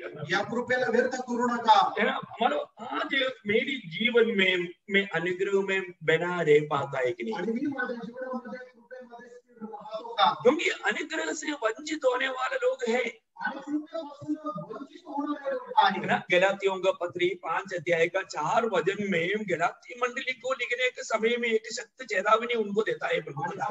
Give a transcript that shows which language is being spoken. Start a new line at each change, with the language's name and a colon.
Marathi: या कृपेला व्यर्थ करू नका.
Hindi: आज मेरी जीवन में मैं अनुग्रह में बना रह पाता है कि नहीं?
Marathi: आणि मी माझ्या जीवनामध्ये कृपेमध्ये स्थिर राहतो का?
Hindi: क्योंकि अनुग्रह से वंचित होने वाले लोग हैं.
Marathi: आणि कृपेपासून वंचित होणारे लोक आहेत.
Hindi: गलातियों का पत्री 5 अध्याय का 4 वचन में गलाती मंडली को लिखने के समय में एक सख्त चेतावनी उनको देता है प्रभु.